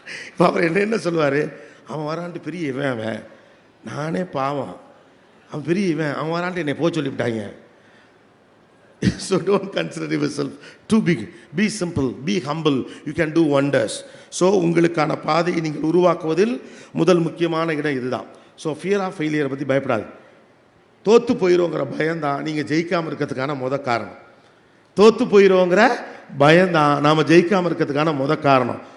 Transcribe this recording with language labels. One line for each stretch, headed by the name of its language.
Tamil: இப்போ அவர் என்ன சொல்லுவார், அவன் வரான்ட்டு பெரிய இவன், அவன் நானே பாவம், அவன் பெரிய இவன், அவன் வரான்ட்டு என்னை போக சொல்லிவிட்டாங்க.
English: So don't consider yourself too big. Be simple, be humble. You can do wonders.
Tamil: So உங்களுக்கான பாதையை நீங்கள் உருவாக்குவதில் முதல் முக்கியமான இடம் இதுதான்.
English: so fear of
Tamil: ஃபெயிலியரை பற்றி பயப்படாது. தோற்று போயிடுவோங்கிற பயம்தான் நீங்கள் ஜெயிக்காமல் இருக்கிறதுக்கான காரணம். தோற்று போயிடுவோங்கிற பயம்தான் நாம் ஜெயிக்காமல் இருக்கிறதுக்கான காரணம்.